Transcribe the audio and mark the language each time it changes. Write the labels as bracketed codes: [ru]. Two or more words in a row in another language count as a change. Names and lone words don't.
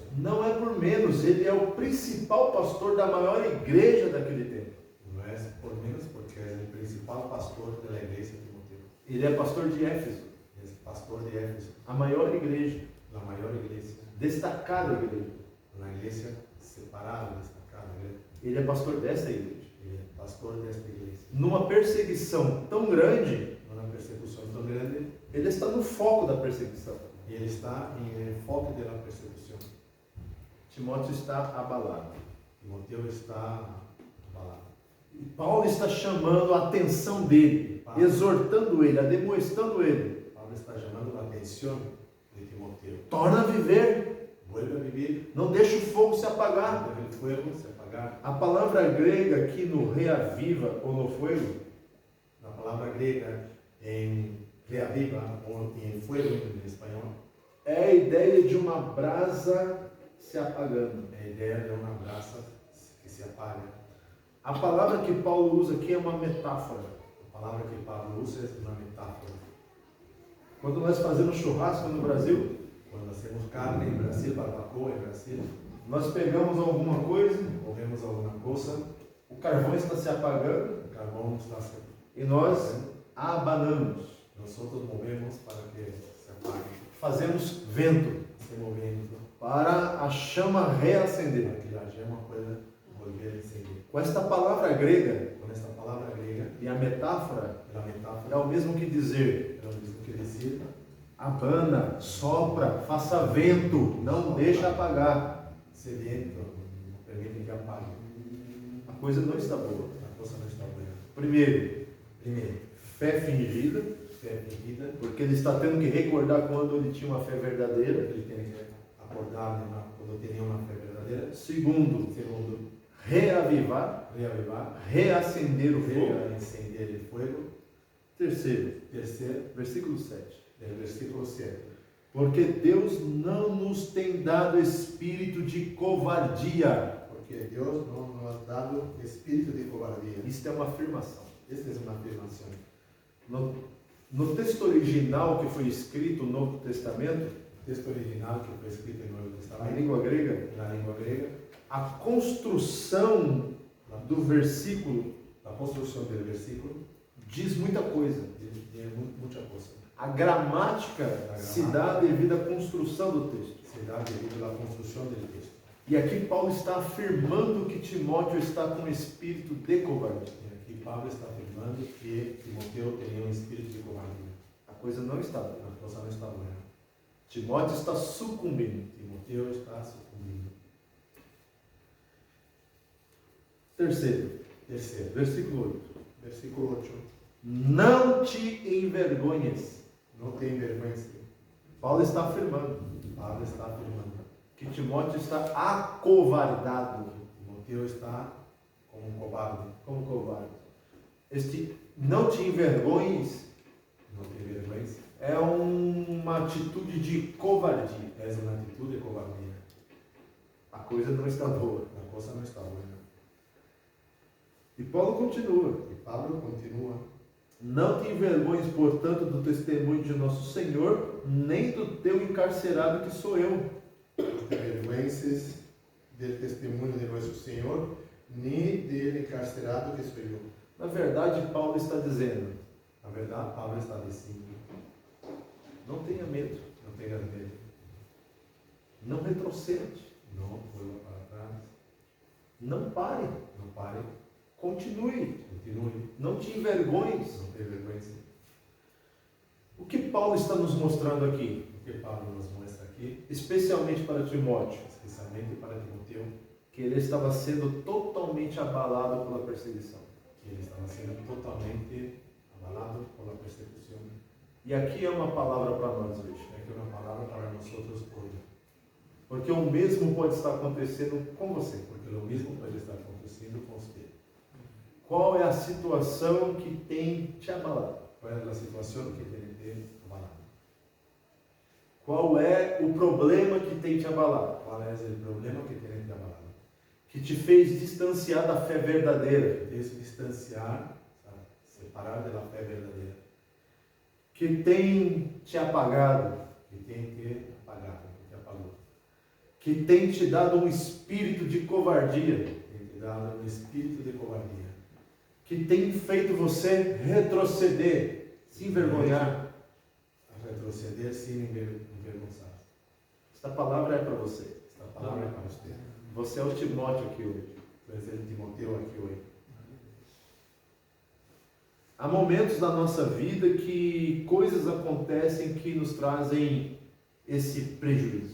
[pt] Não é por menos, ele é o principal pastor da maior igreja daquele tempo. Não é por menos porque é o principal pastor da igreja de Timoteo. Ele é pastor de Éfeso, É pastor de Éfeso, a maior igreja, a maior igreja, destacada igreja. [es] una iglesia separada, destacada. [pt] Ele é pastor desta igreja. Ele é pastor desta igreja. Numa perseguição tão grande, Uma persecução tão grande, ele está no foco da perseguição. e ele está em foco da persecução. Timóteo está abalado. Timoteu está abalado. E Paulo está chamando a atenção dele, exortando ele, ademoestando ele. Paulo está chamando a atenção de Timoteu. Torna a viver, [es] Vuelve a vivir, [pt] não deixa o fogo se apagar. [es] deja el fuego se apagar. [pt] A palavra grega aqui no reaviva ou no fogo [es] La palabra griega en reaviva o en fuego en español [pt] é a ideia de uma brasa se apagando. [es] es la idea de una brasa que se apaga. [pt] A palavra que Paulo usa aqui é uma metáfora. [es] La palabra que Pablo usa es una metáfora. [pt] Quando nós fazemos churrasco no Brasil, [es] Cuando hacemos carne en Brasil, barbacoa en Brasil, [pt] nós pegamos alguma coisa, [es] comemos alguna cosa, [pt] o carvão está se apagando [es] el carbón está se [pt] e nós abanamos, [es] nosotros movemos para que se apague. [pt] fazemos vento [es] Se moviendo [pt] para a chama reacender. [es] para que la llama pueda volver a encender. [pt] Com esta palavra grega, [es] Con esta palabra griega, [pt] e a metáfora [es] la [pt] é [es] metáfora [pt] o mesmo que dizer: [es] es lo mismo que decir, [pt] abana, sopra, faça vento, não deixa apagar. [es] sediento, no permite que apague. [pt] A coisa não está boa. [es] La cosa no está buena. [pt] Primeiro, [es] Primero, [pt] fé fingida, [es] fe fingida, [pt] porque ele está tendo que recordar quando ele tinha uma fé verdadeira. [es] él tiene que acordar cuando tenía una fe verdadera. [pt] Segundo, [es] Segundo, [pt] reavivar, [es] reavivar, [pt] reacender o fogo. [es] encender el fuego. [pt] Terceiro, [es] Tercero, [pt] versículo 7. [es] del versículo 7. [pt] Porque Deus não nos tem dado espírito de covardia. [es] Porque Dios no nos ha dado espíritu de cobardía. [pt] Isto é uma afirmação. [es] Esta es una afirmación. [pt] No texto original que foi escrito no Novo Testamento, [es] El texto original que fue escrito en el Nuevo [pt] a [es] Testamento, [pt] língua grega, [es] en la lengua griega, [pt] a construção do versículo [es] la construcción del versículo [pt] diz muita coisa. [es] tiene mucha cosa. [pt] A gramática se dá devido à construção do texto. [es] Se da debido a la construcción del texto. [pt] E aqui Paulo está afirmando que Timóteo está com espírito de covardia. [es] Y aquí Pablo está afirmando que Timoteo tenía un espíritu de cobardía. [pt] A coisa não está boa. [es] La cosa no está buena. [pt] Timóteo está sucumbindo. [es] Timoteo está sucumbiendo. [pt] Terceiro, [es] Tercero, [pt] versículo 8. [es] versículo 8. [pt] Não te envergonhes. [es] No te envergüences. [pt] Paulo está afirmando [es] Pablo está afirmando [pt] que Timóteo está acovardado. [es] Timoteo está como un cobarde. [pt] Como covarde. Este não te envergonhes [es] No te envergüences. [pt] é uma atitude de covardia. [es] Es una actitud de cobardía. [pt] A coisa não está boa. [es] La cosa no está buena. [pt] E Paulo continua. [es] Y Pablo continúa. [pt] Não te envergonhes, portanto, do testemunho de nosso Senhor, nem do teu encarcerado que sou eu. [es] No te avergüences del testimonio de nuestro Señor, ni del encarcerado que soy yo. [pt] Na verdade, Paulo está dizendo: [es] La verdad, Pablo está diciendo, [pt] não tenha medo, [es] no tengas miedo, [pt] não retrocede, [es] no vuelva para atrás, [pt] não pare, [es] no pare, [pt] continue, [es] continúe, [pt] não te envergonhes. [es] no te avergüences. [pt] O que Paulo está nos mostrando aqui, [es] Lo que Pablo nos muestra aquí, [pt] especialmente para Timóteo, [es] especialmente para Timoteo, [pt] que ele estava sendo totalmente abalado pela perseguição. [es] que él estaba siendo totalmente avalado por la persecución. [pt] E aqui é uma palavra para nós hoje, [es] Es que una palabra para nosotros hoy, [pt] porque o mesmo pode estar acontecendo com você. [es] porque lo mismo puede estar aconteciendo con usted. [pt] Qual é a situação que tem te abalado? [es] ¿Cuál es la situación que tiene te avalado? [pt] Qual é o problema que tem te abalado? [es] ¿Cuál es el problema que tiene te avalado? [pt] Que te fez distanciar da fé verdadeira? [es] Que es distanciar, ¿sabe? Separar de la fe verdadera, [pt] Que tem te apagado? [es] que tiene que apagar, que te apagó, [pt] Que tem te dado um espírito de covardia? [es] que te da un espíritu de cobardía, [pt] Que tem feito você retroceder, se envergonhar? [es] a retroceder sin envergonzarse. [pt] Esta palavra é para você. Esta palavra é para você. Você é o Timóteo aqui hoje. Tu és o Timoteu aqui hoje. Há momentos da nossa vida que coisas acontecem que nos trazem esse prejuízo.